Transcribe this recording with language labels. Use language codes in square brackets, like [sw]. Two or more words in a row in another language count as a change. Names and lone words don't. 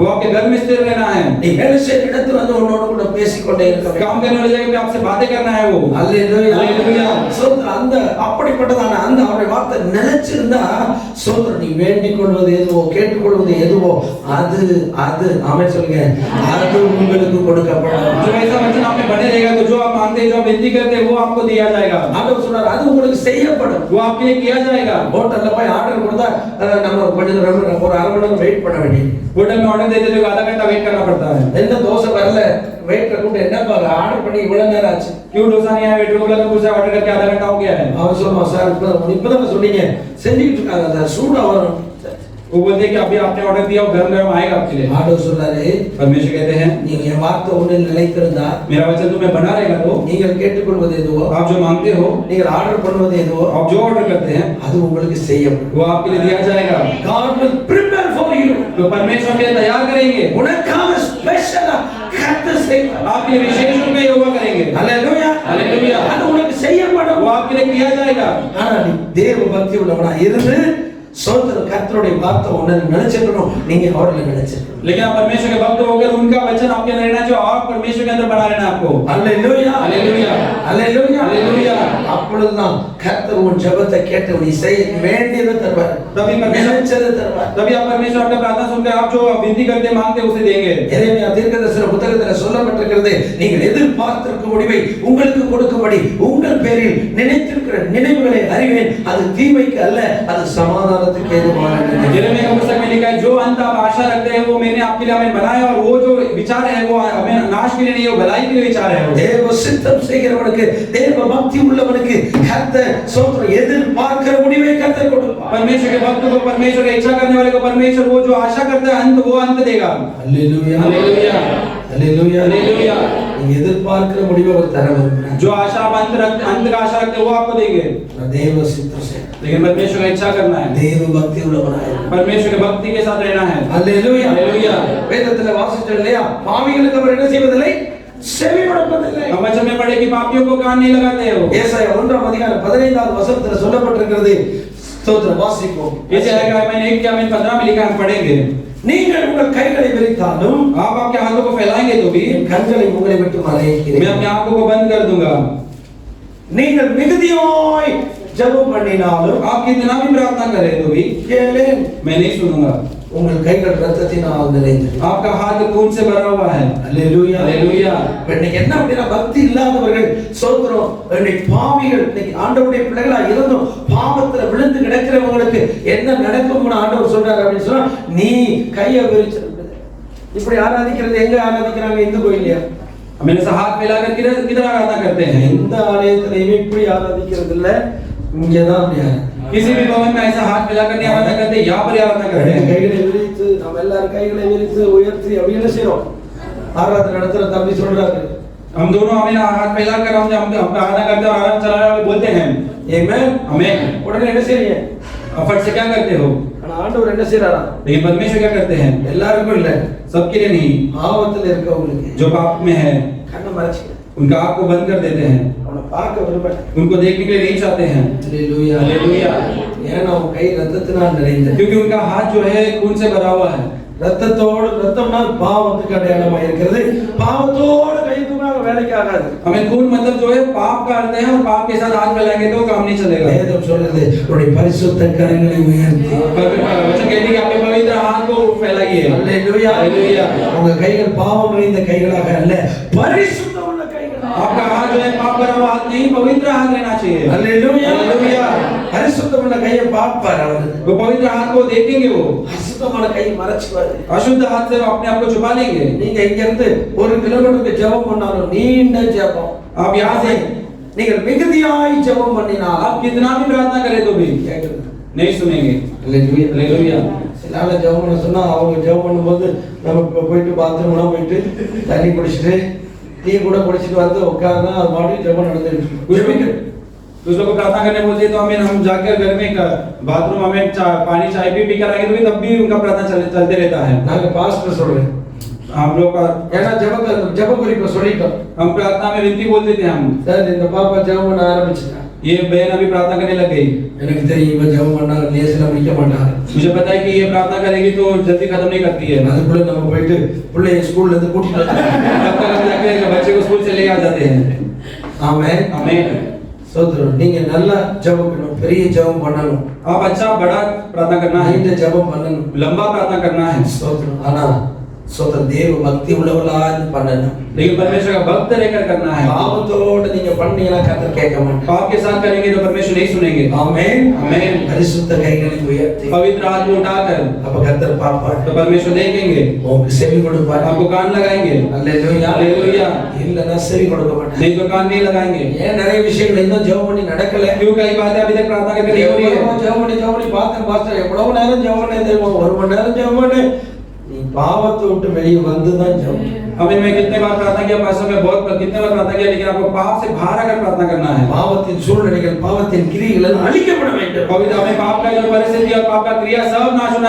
[hi] वो आपके घर में स्थिर रहना है। [ta] நீ வேலை செய்யற இடத்துல வந்து உன்னோட கூட பேசிக்கொண்டே இருக்க வேண்டும். [hi] काम करने वाली जगह पे आपसे बातें करना है वो। [ta] அல்லேலூயா. அல்லேலூயா. சோதர அந்த அப்படிப்பட்டதான அந்த அவருடைய வார்த்தை நிலைச்சிருந்தா சோதர நீ வேண்டிக் கொள்வது எதுவோ கேட்டுக்கொள்வது எதுவோ அது அது ஆமென் சொல்லுங்க அது உங்களுக்கு கொடுக்கப்படும். [hi] जो ऐसा वचन आप में बने रहेगा तो जो आप मांगते हैं, जो आप विनती करते हैं वो आपको दिया जाएगा। [ta] ஆண்டவர் சொன்னார் அது உங்களுக்கு செய்யப்படும். [hi] वो आपके लिए किया जाएगा। [ta] ஹோட்டல்ல போய் ஆர்டர் கொடுத்தா நம்ம கொஞ்சம் ஒரு அரை மணி நேரம் வெயிட் பண்ண வேண்டியது. [hi] होटल में ऑर्डर देते तो आधा घंटा वेट करना पड़ता है। [ta] என்ன தோசை வரல வெயிட்டர் கூப்பிட்டு என்னப்பா ஆர்டர் பண்ணி இவ்வளவு நேரம் ஆச்சு. [hi] क्यों डोसा नहीं आया? वेटर को बोला तो पूछा ऑर्डर करके आधा घंटा हो गया है। [ta] அவன் சொல்லுவான் சார் இப்பதான் சொன்னீங்க செஞ்சுக்கிட்டு இருக்காங்க சார் சூடா வரும். [hi] वो बोलते हैं कि अभी आपने ऑर्डर दिया वो गरम गरम आएगा आपके लिए। [ta] ஆண்டவர் சொல்றாரு [hi] परमेश्वर कहते हैं [ta] நீங்க என் வார்த்தை ஒன்றில் நிலைத்திருந்தா [hi] मेरा वचन तुम्हें बना रहेगा तो [ta] நீங்கள் கேட்டுக்கொள்வது எதுவோ [hi] आप जो मांगते हो, [ta] நீங்கள் ஆர்டர் பண்ணுவது எதுவோ [hi] आप जो ऑर्डर करते हैं [ta] அது உங்களுக்கு செய்யப்படும். [hi] वो आपके लिए दिया जाएगा। [en] God will prepare for you. [hi] तो परमेश्वर के लिए तैयार करेंगे, [ta] உனக்காக ஸ்பெஷலா கர்த்தர் செய்வார். [hi] आपके लिए विशेष रूप में योगा करेंगे। [ta] அல்லேலூயா. [hi] हालेलुया। [ta] அது உனக்கு செய்யப்படும். [hi] वो आपके लिए किया जाएगा। [ta] ஆனா நீ தேவ பக்தி உள்ளவனா இருந்து சோதர கர்த்தருடைய வார்த்தை ஒண்ணு நினைச்சிருக்கணும். நீங்க அவர்ல நினைச்சிருக்கணும். [hi] लेकिन आप परमेश्वर के भक्त होकर उनका वचन आपके अंदर रहना चाहिए और परमेश्वर के अंदर बना रहना आपको। [ta] அல்லேலூயா. [hi] हालेलुया। [ta] அல்லேலூயா. [hi] हालेलुया। [ta] அப்பொழுதுதான் கர்த்தர் உன் ஜெபத்தை கேட்டு நீ செய்ய வேண்டியதை தருவார். [hi] तभी परमेश्वर [ta] நினைச்சதை தருவார். [hi] तभी आप परमेश्वर आपका प्रार्थना सुनकर आप जो विनती करते मांगते उसे देंगे। [ta] எரேமியா தீர்க்கதரிசன புத்தகத்தில் சொல்லப்பட்டிருக்கிறது நீங்கள் எதிர்பார்த்திருக்கும் முடிவை உங்களுக்கு கொடுக்கும்படி உங்கள் பேரில் நினைத்திருக்கிற நினைவுகளை அறிவேன், அது தீமைக்கு அல்ல அது சமாதானத்துக்கு ஏதுவானது. [hi] यिर्मयाह के पुस्तक में लिखा है जो अंत आप आशा रखते हैं वो मैंने आपके लिए हमें बनाया, और वो जो विचार है वो हमें नाश के लिए नहीं, वो भलाई के लिए विचार है। [ta] தேவ சித்தம் செய்கிறவனுக்கு, தேவ பக்தி உள்ளவனுக்கு கர்த்தர் ஸ்தோத்திரம் எதிர்பார்க்கிற முடிவை கர்த்தர் கொடுப்பார். [hi] परमेश्वर के भक्त को, परमेश्वर की इच्छा करने वाले को परमेश्वर वो जो आशा करता है अंत, वो अंत देगा। [ta] அல்லேலூயா [hi] हालेलुया [ta] அல்லேலூயா [hi] हालेलुया। [ta] நீங்க எதிர்பார்க்கிற முடிவை அவர் தர விரும்புகிறார். [hi] जो आशा आप अंत का आशा रखते हैं वो आपको देंगे, [ta] தேவ சித்தம் செய்ய, [hi] लेकिन परमेश्वर का इच्छा करना है, [ta] தேவ பக்தி உள்ளவனாய் [hi] परमेश्वर के भक्ति के साथ रहना है। [ta] அல்லேலூயா [hi] हालेलुया। [ta] வேதத்துல வாசிச்சோம் இல்லையா, பாவிகளுக்கு அவர் என்ன செய்வதில்லை, செவி கொடுப்பதில்லை. [hi] हम वचन में पढ़े कि पापियों को कान नहीं लगाते हो। [ta] ஏசாயா 1:15 வசனத்துல சொல்லப்பட்டிருக்கிறது. ஸ்தோத்திரம் வாசிப்போம். [hi] जैसे है मैंने 1:15 में लिखा, हम पढ़ेंगे। [ta] நீங்கள் உங்கள் கைகளை விரித்தாலும் [hi] आप आपके हाथों को फैलाएंगे तो भी [ta] என் கண்களை உங்களை விட்டு [hi] मैं [ta] மறைக்கிறேன். [hi] अपने आंखों को बंद कर दूंगा। [ta] நீங்கள் மிகுதியாய் ஜெபம் பண்ணினாலும் [hi] आप कितना भी प्रार्थना करें तो भी [ta] கேளேன், [hi] मैं नहीं सुनूंगा। [ta] உங்கள் கைகள் இரத்தத்தினால் நிறைந்தது. [hi] आपका हाथ खून से भरा हुआ है। [ta] அல்லேலூயா [hi] हालेलुया। [ta] இன்னைக்கு என்ன அப்படின்னா, பக்தி இல்லாதவர்கள் சோத்திரம், இன்னைக்கு பாவிகள், இன்னைக்கு ஆண்டவருடைய பிள்ளைகளா இருந்தும் பாவத்துல விழுந்து கிடக்கிறவங்களுக்கு என்ன நடக்கும்னு ஆண்டவர் சொல்றாரு அப்படின்னு சொன்னா, நீ கையை விரிச்சு இப்படி ஆராதிக்கிறது எங்க ஆராதிக்கிறாங்க, இந்து கோயிலையா? [hi] मैंने ऐसा हाथ फैलाकर किधर किधर आराधना करते हैं? [ta] எந்த ஆலயத்திலையுமே இப்படி ஆராதிக்கிறது இல்ல, இங்கதான் அப்படி [hi] किसी भी भवन में ऐसा हाथ फैलाकर नहीं आराधना करते, यहाँ पर ही आराधना करते हैं। [ta] கைகளை விரித்து நம்ம எல்லாரும் கைகளை விரித்து உயர்த்தி அப்படி என்ன செய்றோம், ஆராதனை நடத்துற தம்பி சொல்றாரு, [hi] हम दोनों हमें हाथ फैलाकर हम आराधना करते हैं और आराधना चलाने वाले बोलते हैं [ta] ஆமென். [hi] हमें। [ta] உடனே என்ன செய்றீங்க? [hi] फट से क्या करते हो? [ta] ஆனா ஆண்டவர் என்ன செய்றாரா, [hi] लेकिन परमेश्वर क्या करते हैं? [ta] எல்லாருக்கும் இல்ல, [hi] सबके लिए नहीं, [ta] பாவத்துல இருக்கவங்களுக்கு [hi] जो पाप में है [ta] கண்ணை மறைச்சு [hi] उनका आँख को बंद कर देते हैं, [ta] அவனை பார்க்க விரும்பல. [hi] उनको देखने के लिए नहीं चाहते हैं। [ta] அல்லேலூயா [hi] हालेलुया। [ta] ஏன்னா அவன் கை ரத்தத்தினால் நிறைந்தது. [hi] क्योंकि उनका हाथ जो है खून से भरा हुआ है। [ta] ரத்தத்தோடு, ரத்தம்னா பாவத்துக்கு அடையாளமா இருக்கிறது, பாவத்தோடு கை தூக்கினா வேலைக்கு ஆகாது. [hi] हमें खून मतलब जो है पाप का अर्थ है, और पाप के साथ हाथ फैलाएंगे तो काम नहीं चलेगा। [ta] வேதம் சொல்றது, உன்னுடைய பரிசுத்த கரங்களை उयர்த்தி [hi] वचन कहते हैं कि अपने पवित्र हाथ को फैलाइए। [ta] அல்லேலூயா [hi] हालेलुया। [ta] உங்க கைகள் பாவம் நிறைந்த கைகளாக அல்ல, பரிசுத்தம் உள்ள கைகளாக. [hi] आपका हाथ जो है पाप भरा हुआ हाथ नहीं, पवित्र हाथ रहना चाहिए। [ta] அல்லேலூயா [hi] हालेलुया। [ta] பரிசுத்தம் உள்ள கையை பார்ப்பார் அவர். [hi] वो पवित्र हाथ को देखेंगे, वो [ta] அசுத்தமான கையை மறைச்சுவாரு. [hi] अशुद्ध हाथ से वो अपने आप को छुपा लेंगे। [ta] நீங்க இங்க இருந்து 1 கிலோமீட்டருக்கு ஜெபம் பண்ணாலும் நீண்ட ஜெபம், [hi] आप यहाँ से [ta] நீங்கள் மிகுதியாய் ஜெபம் பண்ணினால் [hi] आप कितना भी प्रार्थना करें तो भी [ta] கேட்கறது. [hi] नहीं सुनेंगे। [ta] அல்லேலூயா [hi] हालेलुया। [ta] சில ஆளு ஜெபம் பண்ண சொன்னா அவங்க ஜெபம் பண்ணும்போது நம்ம போயிட்டு பாத்ரூம்லாம் போயிட்டு தண்ணி குடிச்சிட்டு டீ கூட குடிச்சிட்டு வந்து உட்கார்ந்தா அது மாதிரி ஜெபம் நடந்துருக்கு. [hi] कुछ लोग प्रार्थना करने बोलते हैं तो हम जाकर घर में बाथरूम में पानी चाय भी कर आएंगे तो भी तब भी उनका प्रार्थना चलते रहता है। [ta] நாங்க பாஸ்டர் சொல்றேன், [hi] हम लोग का [ta] ஏன்னா ஜெப குறிப்பை சொல்லிட்டோம். [hi] हम प्रार्थना में विनती बोलते थे हम, [ta] சார் இந்த பாப்பா ஜெபம் பண்ண ஆரம்பிச்சுட்டா, [hi] ये बहन अभी प्रार्थना करने लग गई। [ta] எனக்கு தெரியும் இவன் ஜெபம் பண்ணா லேசில முடிக்க மாட்டாரு. [hi] मुझे पता है कि ये प्रार्थना करेगी तो जल्दी खत्म नहीं करती है। [ta] அதுக்குள்ள நம்ம போயிட்டு பிள்ளைய ஸ்கூல்ல இருந்து கூட்டிட்டு வந்துடலாம். [hi] तब तक हम जाके बच्चे को स्कूल से ले आ जाते हैं। [ta] ஆமென். [hi] आमीन। [ta] சோதரன், நீங்க நல்லா ஜெபம் பண்ணணும், பெரிய ஜெபம் பண்ணணும், [hi] आप अच्छा बड़ा प्रार्थना करना है, [ta] நீண்ட ஜெபம் பண்ணணும். [hi] लंबा प्रार्थना करना है, [ta] சோதரன், ஆனா சோதரன் தேவ பக்தி உள்ளவளா பண்ணணும். [hi] लेकिन परमेश्वर का भक्त रहकर करना है। [ta] பாவத்தோட நீங்க பண்ணீங்கன்னா கர்த்தர் கேட்க மாட்டார். [hi] पाप के साथ करेंगे तो परमेश्वर नहीं सुनेंगे। [ta] ஆமென். [hi] आमीन। [ta] பரிசுத்த கைகளை உயர்த்தி [hi] पवित्र हाथ को उठाकर [ta] அப்ப கர்த்தர் பாப்பார், [hi] तो परमेश्वर देखेंगे, [ta] உங்களுக்கு செவி கொடுப்பார். [hi] आपको कान लगाएंगे। [ta] அல்லேலூயா [hi] हालेलुया। [ta] இல்லன்னா செவி கொடுக்க மாட்டார். [hi] नहीं तो कान नहीं लगाएंगे। [ta] ஏன் நிறைய விஷயங்கள் இன்னும் ஜெபம் பண்ணி நடக்கல? [hi] क्यों कई बातें अभी तक प्रार्थना करके नहीं हो रही है? [ta] ஜெபம் பண்ணி பார்த்தேன் பாஸ்டர், எவ்வளவு நேரம் ஜெபம் பண்ணே தெரியுமா? 1 மணி நேரம் ஜெபம் பண்ணு. நீ பாவத்தை விட்டு வெளியே வந்து தான் ஜெபம். [hi] अभी मैं कितने बार प्रार्थना किया पास्टर, मैं बहुत कितने बार प्रार्थना किया, लेकिन आपको पाप से बाहर आकर प्रार्थना करना है। [ta] பாவத்தின் சூழ்நிலைகள், பாவத்தின் கிரியைகள் எல்லாம் அழிக்கப்பட வேண்டும். [hi] पवित्र हमें पाप का जो परिस्थिति और पाप का क्रिया सब नाश होना